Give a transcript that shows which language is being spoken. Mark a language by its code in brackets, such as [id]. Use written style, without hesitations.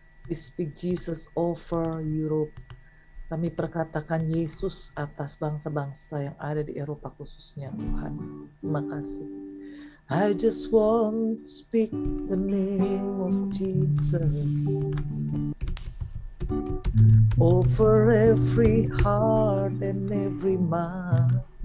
[en] We speak Jesus over Europe. [id] Kami perkatakan Yesus atas bangsa-bangsa yang ada di Eropa khususnya Tuhan. Terima kasih. [en] I just want to speak the name of Jesus over every heart and every mind.